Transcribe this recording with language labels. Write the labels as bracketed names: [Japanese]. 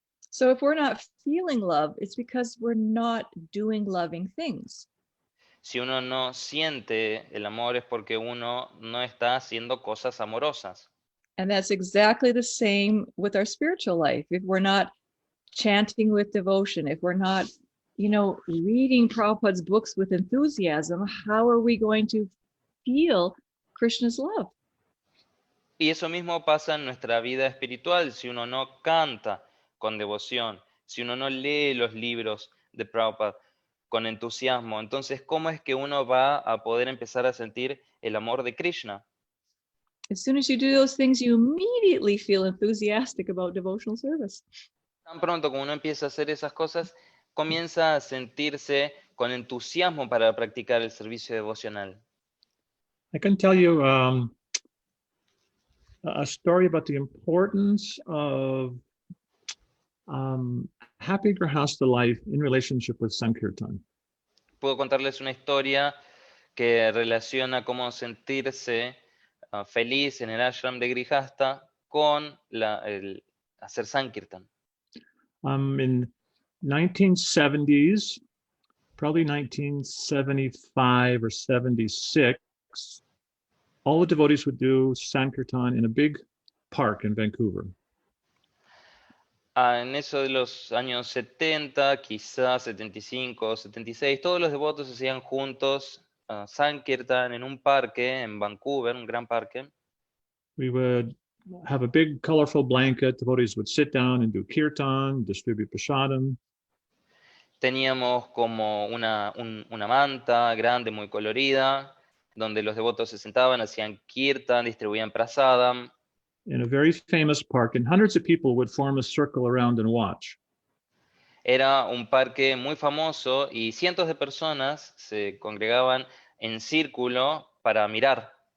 [English] So if we're not feeling love, it's because we're not doing loving things. [Spanish] Si uno no siente el amor es porque uno no está haciendo cosas amorosas. [English] And that's exactly the same with our spiritual life. If we're not chanting with devotion, if we're not, reading Prabhupada's books with enthusiasm, how are we going to feel Krishna's love? [Spanish] Y eso mismo pasa en nuestra vida espiritual. Si uno no canta con devoción, si uno no lee los libros de Prabhupada con entusiasmo, entonces, ¿cómo es que uno va a poder empezar a sentir el amor de Krishna? [English] As soon as you do those things, you immediately feel enthusiastic about devotional service. [Spanish] Tan pronto como uno empieza a hacer esas cosas, comienza a sentirse con entusiasmo para practicar el servicio devocional. [English] I can tell you a story about the importance of happy grahastha life in relationship with Sankirtan. [Spanish] Puedo contarles una historia que relaciona cómo sentirse feliz en el ashram de Grihastha con el hacer Sankirtan. [English] In 1970s, probably 1975 or 76, all the devotees would do Sankirtan in a big park in Vancouver. [Spanish] En eso de los años 70, quizás 75, 76, todos los devotos se hacían juntos Sankirtan en un parque en Vancouver, un gran parque. [English] We would have a big colorful blanket. Devotees would sit down and do kirtan, distribute prasadam. [Spanish] Teníamos como una manta grande, muy colorida, donde los devotos se sentaban, hacían kirtan, distribuían prasadam. [English] In a very famous park, and hundreds of people would form a circle around and watch. [Spanish] Era un parque muy famoso y cientos de personas se congregaban en círculo para mirar.